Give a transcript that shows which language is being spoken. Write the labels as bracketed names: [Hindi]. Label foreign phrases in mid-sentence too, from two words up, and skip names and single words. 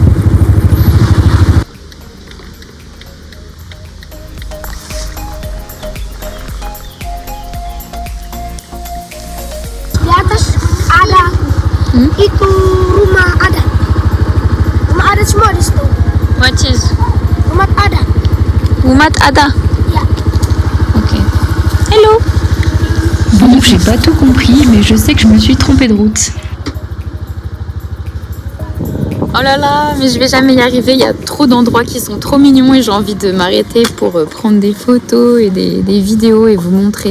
[Indonesian] Di atas ada itu rumah adat. Rumah adat semua di situ. [English] What is [Indonesian] Rumah adat. Umat Ada? Ya. [English] Ok. Hello. [French] Bon, j'ai pas tout compris, mais je sais que je me suis trompée de route. Oh Oh là là, mais je vais jamais y arriver. Il y a trop d'endroits qui sont trop mignons et j'ai envie de m'arrêter pour prendre des photos et des vidéos et vous montrer.